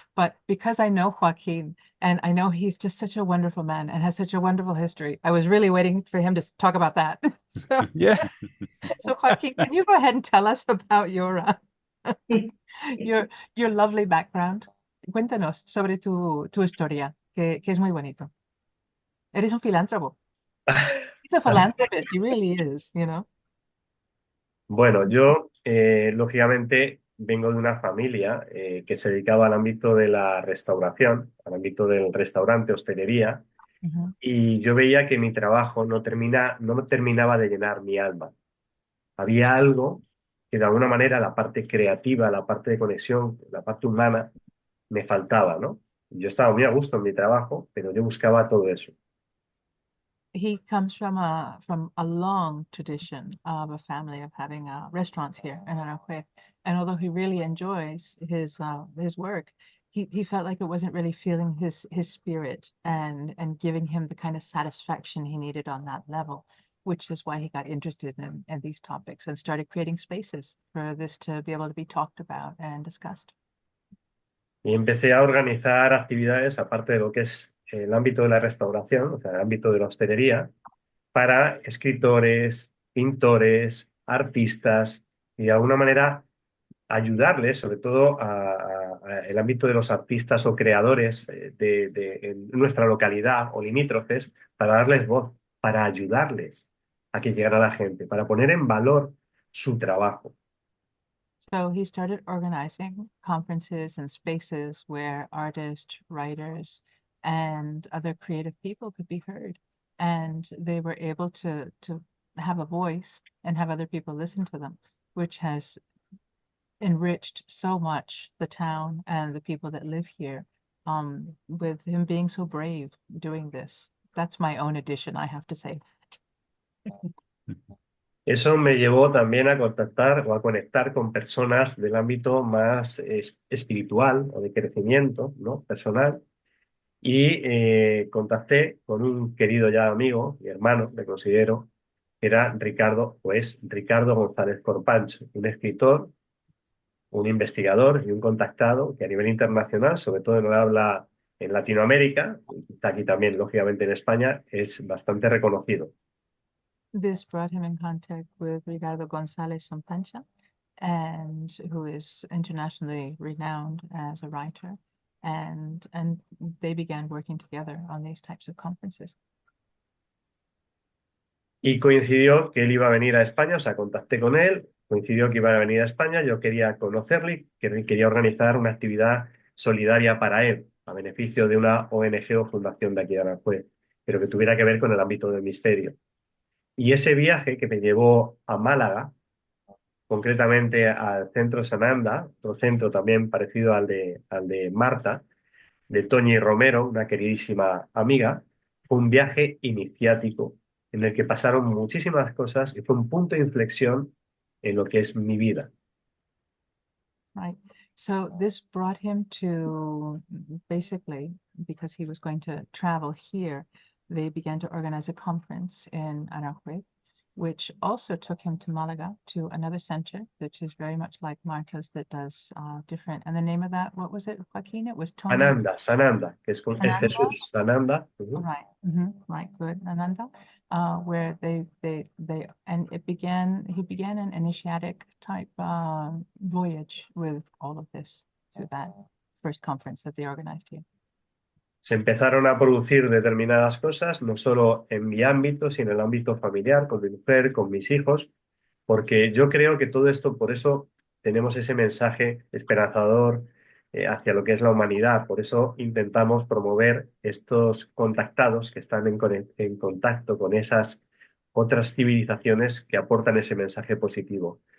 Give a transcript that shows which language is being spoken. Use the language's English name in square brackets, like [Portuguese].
[English] But because I know Joaquin, and I know he's just such a wonderful man and has such a wonderful history, I was really waiting for him to talk about that. Yeah. So Joaquin, can you go ahead and tell us about your lovely background? [Spanish] Cuéntanos sobre tu historia, que es muy bonito. Eres un filántropo. [English] He's a philanthropist. He really is, you know. [Spanish] Bueno, yo lógicamente vengo de una familia que se dedicaba al ámbito de la restauración, al ámbito del restaurante, hostelería, Mhm. y yo veía que mi trabajo no terminaba de llenar mi alma. Había algo que de alguna manera la parte creativa, la parte de conexión, la parte humana, me faltaba, ¿no? Yo estaba muy a gusto en mi trabajo, pero yo buscaba todo eso. [English] He comes from a long tradition of a family of having restaurants here in Aranjuez. And although he really enjoys his work, he felt like it wasn't really feeling his spirit and giving him the kind of satisfaction he needed on that level, which is why he got interested in these topics and started creating spaces for this to be able to be talked about and discussed. [Spanish] Y empecé a organizar actividades, aparte de lo que es el ámbito de la restauración, o sea, el ámbito de la hostelería, para escritores, pintores, artistas, y de alguna manera ayudarles, sobre todo el ámbito de los artistas o creadores en nuestra localidad o limítrofes, para darles voz, para ayudarles a que llegara la gente, para poner en valor su trabajo. [English] So he started organizing conferences and spaces where artists, writers, and other creative people could be heard. And they were able to have a voice and have other people listen to them, which has enriched so much the town and the people that live here, with him being so brave doing this. That's my own addition, I have to say. [Spanish] Eso me llevó también a contactar o a conectar con personas del ámbito más espiritual o de crecimiento, ¿no? Personal. Y contacté con un querido ya amigo y hermano, le considero, que era Ricardo, pues Ricardo González Corpancho, un escritor, un investigador y un contactado que a nivel internacional, sobre todo en el habla en Latinoamérica, y está aquí también, lógicamente en España, es bastante reconocido. [English] This brought him in contact with Ricardo González Sompancha, and who is internationally renowned as a writer, and they began working together on these types of conferences. [Spanish] Y coincidió que él iba a venir a España, o sea, contacté con él, coincidió que iba a venir a España, yo quería conocerle, quería organizar una actividad solidaria para él, a beneficio de una ONG o fundación de aquí de Aranjuez, pero que tuviera que ver con el ámbito del misterio. Y ese viaje que me llevó a Málaga, concretamente al centro Sananda, otro centro también parecido al de Marta, de Toñi Romero, una queridísima amiga, fue un viaje iniciático en el que pasaron muchísimas cosas y fue un punto de inflexión en lo que es mi vida. [English] Right. So this brought him to, basically, because he was going to travel here, they began to organize a conference in Aranjuez, which also took him to Malaga, to another center, which is very much like Marta's, that does different. And the name of that, what was it, Joaquin? It was Tony. [Spanish] Sananda, que es con el [English] Ananda? [Spanish] Jesús, Sananda. [English] Right. Right. Good. Ananda, where and he began an initiatic type voyage with all of this to that first conference that they organized here. [Spanish] Se empezaron a producir determinadas cosas, no solo en mi ámbito, sino en el ámbito familiar, con mi mujer, con mis hijos, porque yo creo que todo esto, por eso tenemos ese mensaje esperanzador hacia lo que es la humanidad. Por eso intentamos promover estos contactados que están en contacto con esas otras civilizaciones que aportan ese mensaje positivo.